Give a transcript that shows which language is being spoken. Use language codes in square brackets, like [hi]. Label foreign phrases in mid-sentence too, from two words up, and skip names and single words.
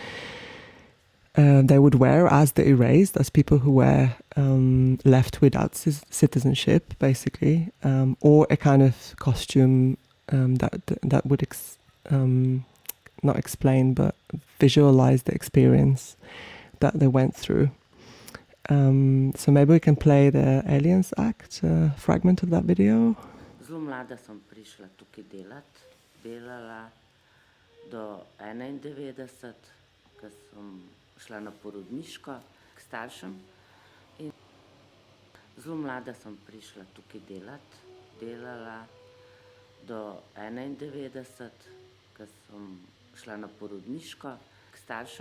[en] wear as the erased, as people who were left without citizenship, basically, or a kind of costume that would not explain but visualize the experience that they went through. So maybe we can play the Aliens Act fragment of that video. [sl] Zelo mlada sem prišla tukaj delala do 91, ko sem šla na porodniško k staršem. Zelo mlada sem prišla tukaj delala do 91, ko sem šla na porodniško k staršem.